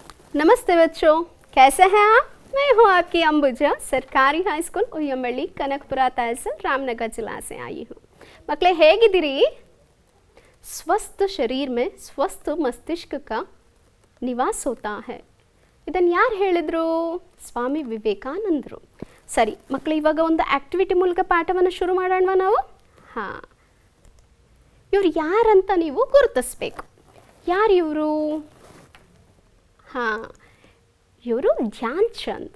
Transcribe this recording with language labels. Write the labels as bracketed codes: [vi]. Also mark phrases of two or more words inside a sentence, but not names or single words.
[hi] नमस्ते बच्चों, कैसे हैं आप? मैं हूँ आपकी अंबुजा, सरकारी हाई स्कूल उयमबಳ್ಳಿ कनकपुरा तहसील रामनगर जिला से आई हूँ। [kn] मಕ್ಕಳೇ ಹೇಗಿದ್ದೀರಿ? [hi] स्वस्थ शरीर में स्वस्थ मस्तिष्क का निवास होता है. [kn] ಇದನ್ನು ಯಾರು ಹೇಳಿದ್ರು? ಸ್ವಾಮಿ ವಿವೇಕಾನಂದರು. ಸರಿ ಮಕ್ಕಳು, ಇವಾಗ ಒಂದು ಆಕ್ಟಿವಿಟಿ ಮೂಲಕ ಪಾಠವನ್ನು ಶುರು ಮಾಡೋಣವಾ ನಾವು? ಹಾಂ, ಇವರು ಯಾರಂತ ನೀವು ಗುರುತಿಸ್ಬೇಕು. ಯಾರು ಇವರು? ಹಾಂ, ಇವರು ಧ್ಯಾನ್ ಚಂದ್.